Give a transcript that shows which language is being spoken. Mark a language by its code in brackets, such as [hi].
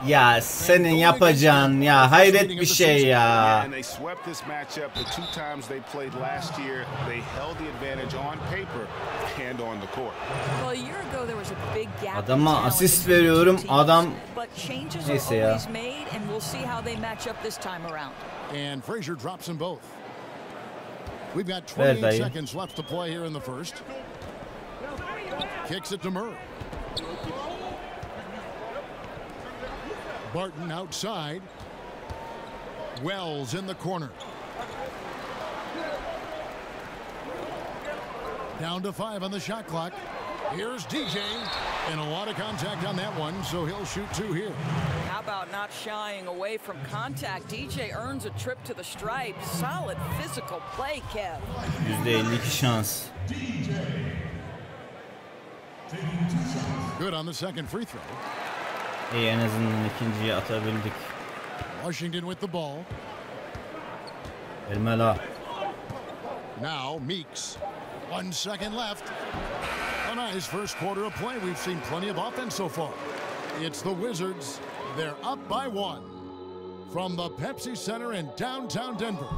[tr] Ya senin yapacağın ya hayret bir şey ya. [en] And they swept this matchup the two times they played last year. They held the advantage on paper and on the court. Well, a year ago there was a big gap. [tr] Adama asist veriyorum. Adam neyse ya. [en] And we'll see how they match up this time around. And Frazier drops them both. We've got 28 seconds left to play here in the first. Kicks it to Murray. Barton outside. Wells in the corner. Down to 5 on the shot clock. Here's DJ. And a lot of contact on that one, so he'll shoot 2 here. How about not shying away from contact? DJ earns a trip to the stripe. Solid physical play, Kev. [tr] %52 şans. [en] Good on the second free throw. [tr] En azından ikinciyi atabildik. [en] Washington with the ball. Elmela. Now Meeks. 1 second left. A nice first quarter of play. We've seen plenty of offense so far. It's the Wizards. They're up by 1. From the Pepsi Center in downtown Denver.